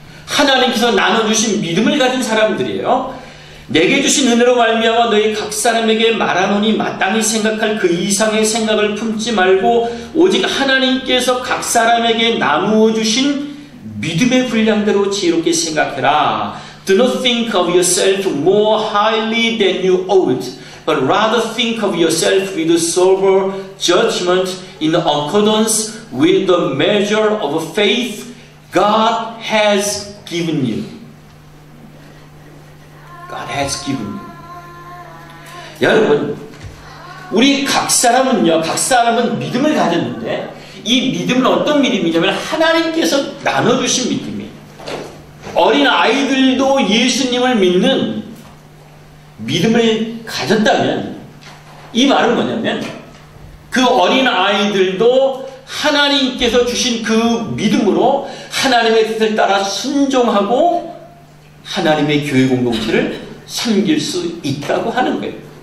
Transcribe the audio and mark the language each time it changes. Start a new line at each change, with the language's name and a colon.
Korean: 하나님께서 나눠주신 믿음을 가진 사람들이에요. 내게 주신 은혜로 말미암아 너희 각 사람에게 말하노니 마땅히 생각할 그 이상의 생각을 품지 말고 오직 하나님께서 각 사람에게 나누어 주신 믿음의 분량대로 지혜롭게 생각해라.
English: Do not think of yourself more highly than you ought, but rather think of yourself with sober judgment in accordance with the measure of faith God has given you. God has given you.
Korean: 여러분, 우리 각 사람은 믿음을 가졌는데 이 믿음은 어떤 믿음이냐면 하나님께서 나눠주신 믿음이에요. 어린 아이들도 예수님을 믿는 믿음을 가졌다면 이 말은 뭐냐면 그 어린 아이들도 하나님께서 주신 그 믿음으로 하나님의 뜻을 따라 순종하고 하나님의 교회 공동체를 섬길 수 있다고 하는 거예요.